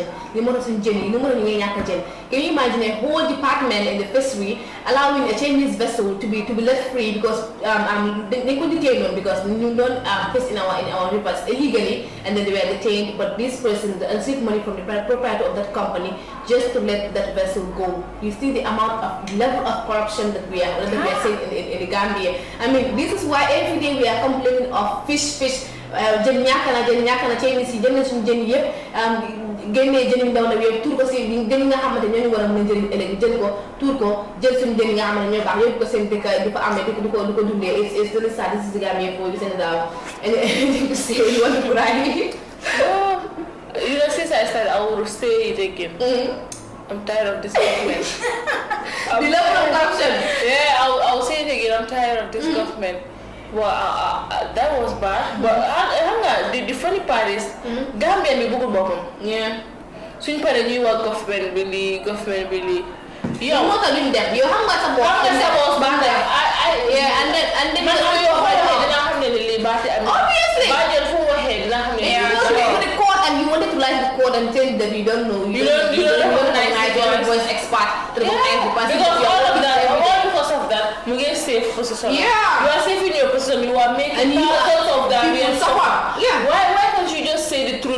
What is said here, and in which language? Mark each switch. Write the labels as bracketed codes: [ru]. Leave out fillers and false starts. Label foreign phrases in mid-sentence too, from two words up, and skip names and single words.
[en] Can you imagine a whole department in the fishery allowing a Chinese vessel to be let free because they couldn't detain them because you don't fish in our rivers illegally, and then they were detained. But this person received money from the proprietor of that company just to let that vessel go. You see the level of corruption that we are seeing in the Gambia. I mean, this is why every day we are complaining of fish. [wo] Jën ñàkk na Chinese yi jël nañ suñu jën yëpp génnee jën yi ndaw na yooyu tuur ko si jën yi nga xamante ñooñu war a mën a jëriñ ëllëg jël ko tuur ko jël suñu jën yi nga xamante ñoo baax yóbbu ko seen dëkk di ko amee di ko dundee. [en] It's really sad. This is the Gambia for you anything to say you want to cry. Since I started I will say it again. I'm tired of this government. The level of corruption. Yeah, I'll say it again. I'm tired of this government. Well, that was bad, but the funny part is Gambia [wo] mi buku bopam. [en] Yeah. [wo] Suñ paré ñuy wax [en] government really. [wo] Yow mo ta duñ dem. Yow xam nga sa boss baax na. [en] Yeah, and then [wo] man yo dina xamné li baati am. [en] Obviously. [wo] Ba jël fu waxé dina xamné [en] the court, and you wanted to lie to the court and tell that you don't know. You don't recognize your voice expert to recognize the person. Because all because of that, you get safe position. Yeah. You are safe in your position. You are making thousands of that. People suffer. Yeah. Why can't you just say the truth?